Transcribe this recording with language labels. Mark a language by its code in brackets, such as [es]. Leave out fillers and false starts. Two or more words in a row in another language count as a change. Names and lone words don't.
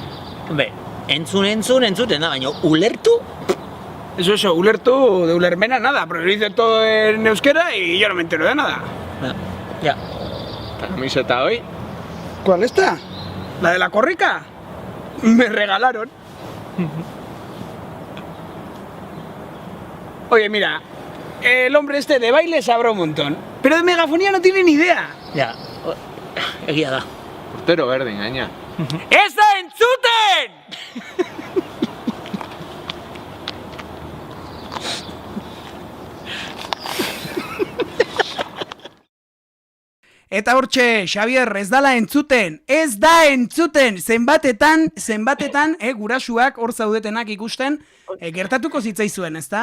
[eu] Entzuten da, baina ulertu? [es] Eso, ulertu de ulermena nada, pero dice todo en euskera y yo no me entero de nada. Ya. ¿La camiseta hoy? ¿Cuál está? ¿La de la corrica? Me regalaron. Oye, mira, el hombre este de baile sabrá un montón, pero de megafonía no tiene ni idea. [eu] Ja, egia da. Urtero berdin, gaina. ¡Ez da entzuten! Eta hortxe, Xabier, ez dala entzuten, ez da entzuten, zenbatetan, gurasuak hor zaudetenak ikusten, gertatuko zitzaizuen, ezta?